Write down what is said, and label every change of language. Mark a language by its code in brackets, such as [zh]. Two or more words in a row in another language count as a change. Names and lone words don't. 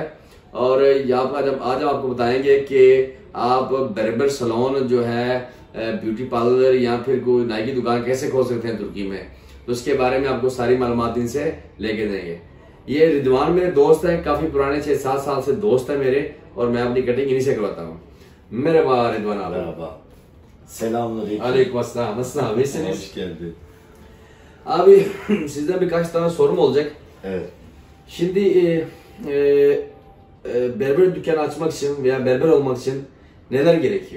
[ur] اور آج ہم آپ کو بتائیں گے کہ آپ [en] barber salon [ur] جو ہے, [en] beauty parlour [ur] یا پھر کوئی نائی کی دکان کیسے کھول سکتے ہیں ترکی میں. تو اس کے بارے میں آپ کو ساری معلومات ان سے لے کے دیں گے. یہ رضوان میرے دوست ہیں، کافی پرانے 6-7 سال سے دوست ہے میرے، اور میں اپنی کٹنگ انہی سے کرواتا ہوں. [tr] Merhaba Rıdvan abi. Merhaba. Selamünaleyküm. Aleykümselam. Nasılsın abi? İyisiniz? Hoş geldin. Abi sizden birkaç tane sorum olacak. Evet. Şimdi berber dükkanı açmak için veya berber olmak için neler gerekiyor?